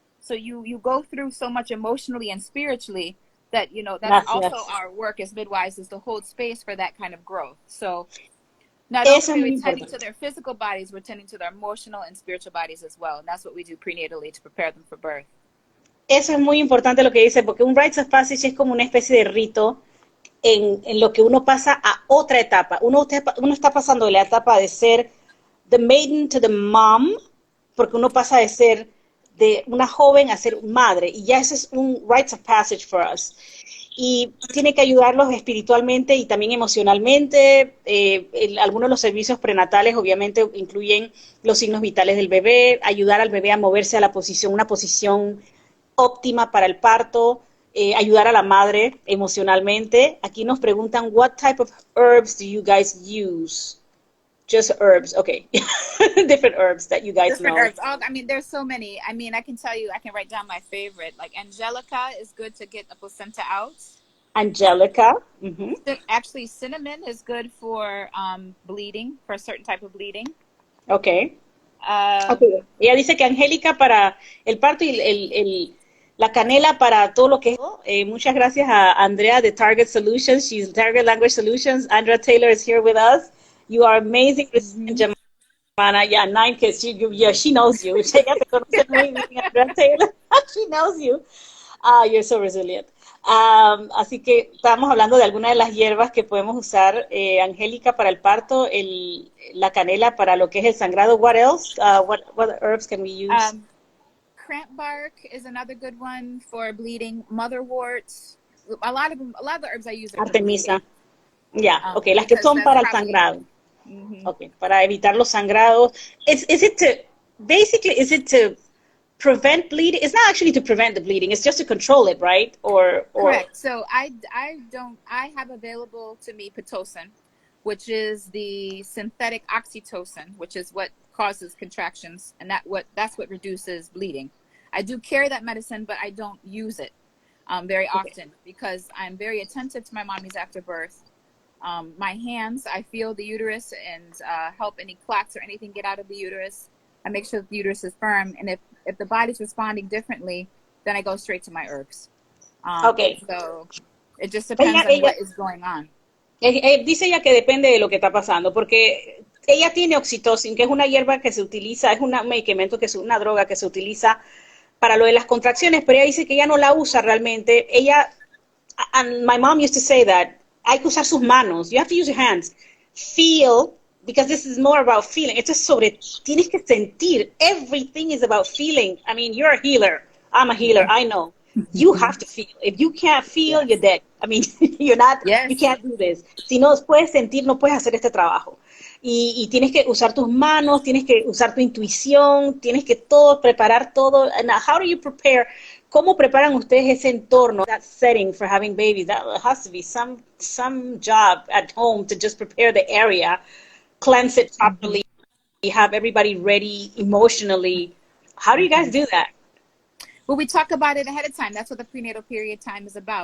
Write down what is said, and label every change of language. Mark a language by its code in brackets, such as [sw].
[en] So you go through so much emotionally and spiritually that that's also our work as midwives, is to hold space for that kind of growth. So not only are we tending to their physical bodies, we're tending to their emotional and spiritual bodies as well, and that's what we do prenatally to prepare them for birth. [es] Eso es muy importante lo que dice, porque un [en] rites of passage [es] es como una especie de rito en lo que uno pasa a otra etapa. Uno está pasando de la etapa de ser [en] the maiden to the mom, [es] porque uno pasa de ser de una joven a ser madre, y ya ese es un [en] rites of passage for us. [es] Y tiene que ayudarlos espiritualmente y también emocionalmente. Algunos de los servicios prenatales obviamente incluyen los signos vitales del bebé, ayudar al bebé a moverse a una posición óptima para el parto, ayudar a la madre emocionalmente. Aquí nos preguntan, [en] what type of herbs do you guys use? Just herbs, okay. Different herbs that you guys know. Herbs. There's so many. I can tell you, I can write down my favorite. Like angelica is good to get the placenta out. Angelica. Actually, cinnamon is good for bleeding, for a certain type of bleeding. Okay. Okay. [es] Ella dice que Angélica para el parto y la canela para todo lo que es. Muchas gracias a Andrea de Target Solutions. [en] She's Target Language Solutions. Andrea Taylor is here with us. You are amazing, Jahmanna. Yeah, 9 kids. She knows you. [es] Ella te conoce muy bien, [en] Andrea Taylor. She knows you. You're so resilient. [es] Así que estábamos hablando de algunas de las hierbas que podemos usar. Angélica para el parto, la canela para lo que es el sangrado. [en] What else? What herbs can we use? Cramp bark is another good one for bleeding. Motherwort. A lot of the herbs I use are [es] Artemisa. Yeah, okay, las que son para el sangrado. Okay, para evitar los sangrados. [en] Is it to prevent bleeding? It's not actually to prevent the bleeding. It's just to control it, right? Or correct. So I have available to me Pitocin, which is the synthetic oxytocin, which is what causes contractions, and that's what reduces bleeding. I do carry that medicine, but I don't use it very often because I'm very attentive to my mommies after birth. My hands, I feel the uterus and help any clots or anything get out of the uterus. I make sure that the uterus is firm, and if the body's responding differently, then I go straight to my herbs. So it just depends on what is going on. [es] Dice ella que depende de lo que está pasando, porque ella tiene oxitocin, que es una hierba que se utiliza, es un medicamento, una droga que se utiliza para lo de las contracciones, pero ella dice que ella no la usa realmente. [en] And my mom used to say that [es] hay que usar sus manos. [en] You have to use your hands. Feel, because this is more about feeling. [es] Esto es tienes que sentir. [en] Everything is about feeling. I mean, you're a healer. I'm a healer. I know. You have to feel. If you can't feel, you're dead. I mean, you can't do this. [es] Si no puedes sentir, no puedes hacer este trabajo. Y tienes que usar tus manos, tienes que usar tu intuición, tienes que preparar todo. [en] And how do you prepare? [es] ¿Cómo preparan ustedes ese entorno, [en] that setting for having babies? That has to be some job at home to just prepare the area, cleanse it properly, have everybody ready emotionally. How do you guys do that? But we talk about it ahead of time. That's what the prenatal period time is about.